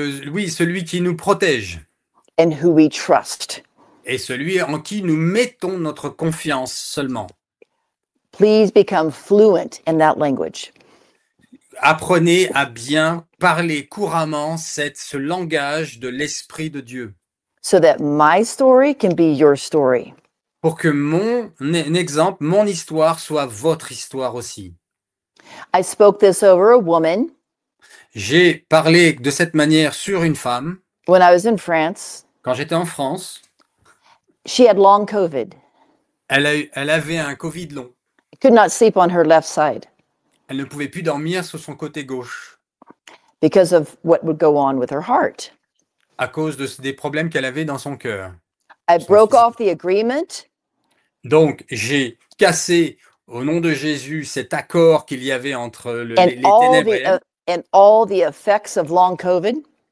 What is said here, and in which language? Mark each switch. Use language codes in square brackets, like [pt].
[fr] Oui, celui qui nous protège [en] and who we trust. [fr] et celui en qui nous mettons notre confiance seulement. [en] Please become fluent in that language. [fr] Apprenez à bien parler couramment ce langage de l'Esprit de Dieu [en] So that my story can be your story. [fr] pour que mon exemple, mon histoire soit votre histoire aussi. [en] I spoke this over a woman [fr] J'ai parlé de cette manière sur une femme [en] when I was in France. [fr] quand j'étais en France. [en] She had long COVID, [fr] Elle avait un Covid long. [en] could not sleep on her left side [fr] Elle ne pouvait plus dormir sur son côté gauche [en] because of what would go on with her heart. [fr] à cause des problèmes qu'elle avait dans son cœur. [en] I broke off the agreement [fr] Donc, j'ai cassé au nom de Jésus cet accord qu'il y avait entre les ténèbres et elle. [en] and all the effects of long COVID.